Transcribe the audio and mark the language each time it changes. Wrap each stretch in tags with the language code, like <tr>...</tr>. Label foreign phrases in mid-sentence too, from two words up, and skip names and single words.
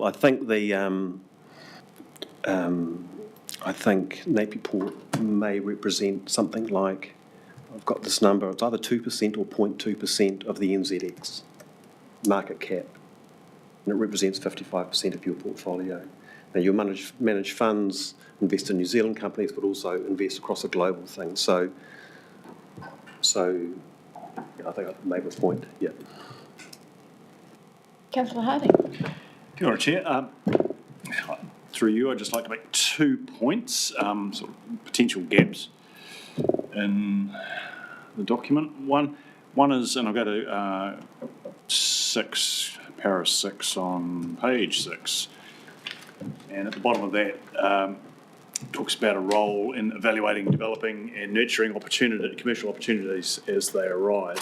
<en>I think I think Napier Port may represent something like, I've got this number, it's either 2% or 0.2% of the NZX market cap, and it represents 55% of your portfolio. Now, you manage funds, invest in New Zealand companies, but also invest across a global thing. So I think I've made my point, yeah. Councillor Harding.</en> <mi>Kia ora,</mi> <en>Chair. Through you, I'd just like to make 2 points, sort of potential gaps in the document. One is, and I'll go to 6, para 6 on page 6, and at the bottom of that talks about a role in evaluating, developing and nurturing commercial opportunities as they arise.</en>